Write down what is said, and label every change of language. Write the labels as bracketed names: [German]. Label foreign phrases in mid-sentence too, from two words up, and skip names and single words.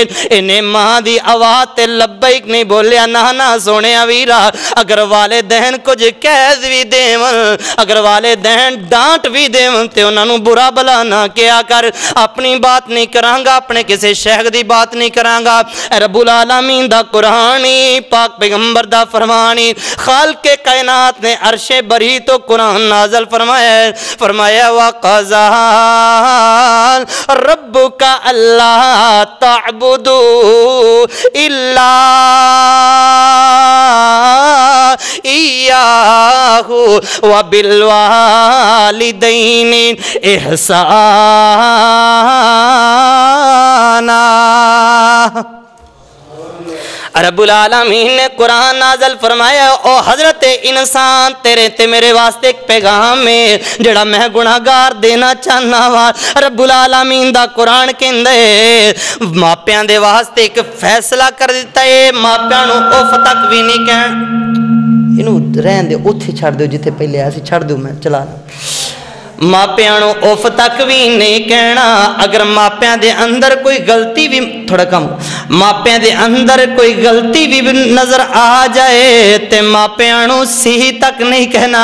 [Punjabi] ਇਨ੍ਹੇ ਮਾਂ ਦੀ ਆਵਾਜ਼ ਤੇ ਲੱਬੈਕ ਨਹੀਂ ਬੋਲਿਆ। ਨਾ ਨਾ ਸੋਹਣੇ ਵੀਰਾ, ਅਗਰ ਵਾਲਿਦੈਨ ਕੁਝ ਕਹਿ ਭੀ ਦੇਵਨ, ਅਗਰ ਵਾਲਿਦੈਨ ਡਾਂਟ ਭੀ ਦੇਵਨ, ਤੇ ਉਨ੍ਹਾਂ ਨੇ ਬੁਰਾ ਭਲਾ ਨਾ ਕੀਤਾ ਕਰ। ਅਪਣੀ ਬਾਤ ਨਹੀਂ ਕਰਾਂਗਾ, ਅਪਣੇ ਕਿਸੀ ਸ਼ੇਖ ਦੀ ਬਾਤ ਨਹੀਂ ਕਰਾਂਗਾ। [Arabic] رب العالمين [Punjabi] ਦਾ ਕੁਰਾਨੀ ਪਾਕ ਪੈਗੰਬਰ ਦਾ ਫਰਮਾਨੀ, ਖ਼ਾਲਿਕ਼ੇ ਕਾਇਨਾਤ ਨੇ ਅਰਸ਼ੇ ਬਰੀਂ ਤੋ ਕੁਰਾਨ ਨਾਜ਼ਿਲ ਫਰਮਾਇਆ, ਫਰਮਾਇਆ [Arabic] وقضى ربك ألا تعبدوا إلا إياه وبالوالدين إحسانا. رب العالمين [Punjabi] ਨੇ ਕੁਰਾਨ ਨਾਜ਼ਿਲ ਫਰਮਾਇਆ, ਓ ਹਜ਼ਰਤ ਇਨਸਾਨ ਤੇਰੇ ਤੇ ਮੇਰੇ ਵਾਸਤੇ ਇਕ ਪੈਗ਼ਾਮ ਹੈ ਜਿਹੜਾ ਮੈਂ ਗੁਨਾਹਗਾਰ ਦੇਣਾ ਚਾਹਨਾ ਵਾਂ। [Arabic] رب العالمين [Punjabi] ਦਾ ਕੁਰਾਨ ਕਹਿੰਦੇ ਮਾਪਿਆਂ ਦੇ ਵਾਸਤੇ ਇਕ ਫ਼ੈਸਲਾ ਕਰ ਦਿੱਤਾ ਹੈ, ਮਾਪਿਆਂ ਨੂੰ ਉੱਫ਼ ਤਕ ਭੀ ਨਹੀਂ ਕਹਿਣ। ਇਨੂੰ ਰਹਿਣ ਦੇ, ਉੱਥੇ ਛੱਡ ਦੋ ਜਿੱਥੇ ਪਹਿਲੇ ਆਇਆ ਸੀ, ਛੱਡ ਦੋ, ਮੈਂ ਚੱਲਾ ਮਾਪਿਆਂ ਨੂੰ ਉੱਫ਼ ਤਕ ਭੀ ਨਹੀਂ ਕਹਿਣਾ। ਅਗਰ ਮਾਪਿਆਂ ਦੇ ਅੰਦਰ ਕੋਈ ਗ਼ਲਤੀ ਭੀ, ਥੋੜ੍ਹਾ ਕੰਮ, ਮਾਪਿਆਂ ਦੇ ਅੰਦਰ ਕੋਈ ਗ਼ਲਤੀ ਭੀ ਨਜ਼ਰ ਆ ਜਾਏ ਤੇ ਮਾਪਿਆਂ ਨੂੰ ਸਹੀ ਤਕ ਨਹੀਂ ਕਹਿਣਾ।